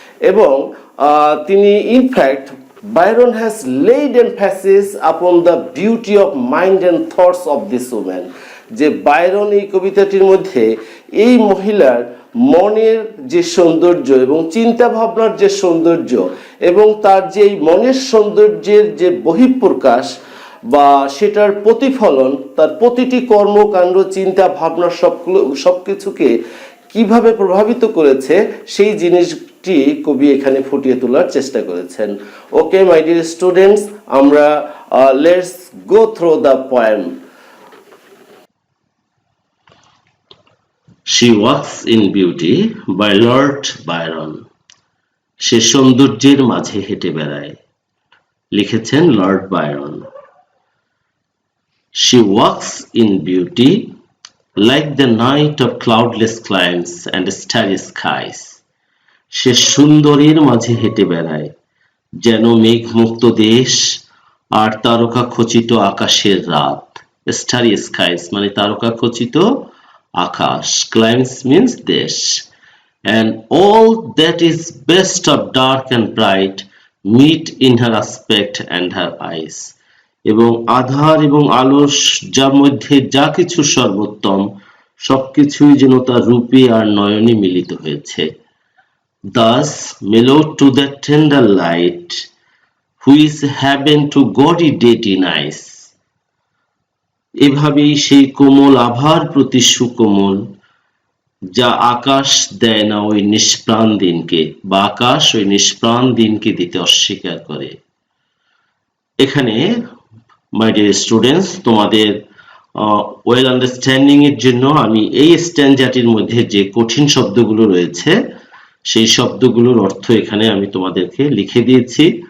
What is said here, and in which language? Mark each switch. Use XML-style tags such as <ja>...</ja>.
<bn>এবং তিনি in fact</bn> <en>Byron has laid emphasis upon the beauty of mind and thoughts of this woman.</en> <bn>যে Byron এই কবিতাটির মধ্যে এই মহিলার মনের যে সৌন্দর্য এবং চিন্তা ভাবনার যে সৌন্দর্য এবং তার যে এই মনের সৌন্দর্যের যে বহিঃপ্রকাশ বা সেটার প্রতিফলন, তার প্রতিটি কর্মকাণ্ড চিন্তা ভাবনা সবকিছুকে কিভাবে প্রভাবিত করেছে সেই জিনিসটি কবি এখানে ফুটিয়ে তোলার চেষ্টা করেছেন।</bn> <en>Okay my dear students, আমরা let's go through the poem. She Walks in Beauty by Lord Byron।</en> <bn>সে সৌন্দর্যের মাঝে হেঁটে বেড়ায়, লিখেছেন Lord Byron.</bn> <en>She walks in beauty like the night of cloudless climes and starry skies।</en> <bn>সে সুন্দরীর মাঝে হেঁটে বেড়ায় যেন মেঘমুক্ত দেশ আর তারকা খচিত আকাশের রাত। স্টারি স্কাইস মানে তারকা খচিত আকাশ, ক্লাইমস মিন্স দেশ।</bn> <en>and all that is best of dark and bright meet in her aspect and her eyes।</en> <bn>এবং আধার এবং আলোর যার মধ্যে যা কিছু সর্বোত্তম সবকিছুই যেন তার রূপে আর নয়নে মিলিত হয়েছে।</bn> <en>Thus mellowed to that tender light which heaven to gaudy day denies।</en> <bn>এভাবেই সেই কোমল আভার প্রতি সুকোমল যা আকাশ দেয় না ওই নিষ্প্রাণ দিনকে, বা আকাশ ওই নিষ্প্রাণ দিনকে দিতে অস্বীকার করে। এখানে</bn> <en>my dear students,</en> <bn>তোমাদের ওয়েল আন্ডারস্ট্যান্ডিং এর জন্য আমি এই স্ট্যানজাটির মধ্যে যে কঠিন শব্দগুলো রয়েছে সেই শব্দগুলোর অর্থ এখানে আমি তোমাদেরকে লিখে দিয়েছি।</bn>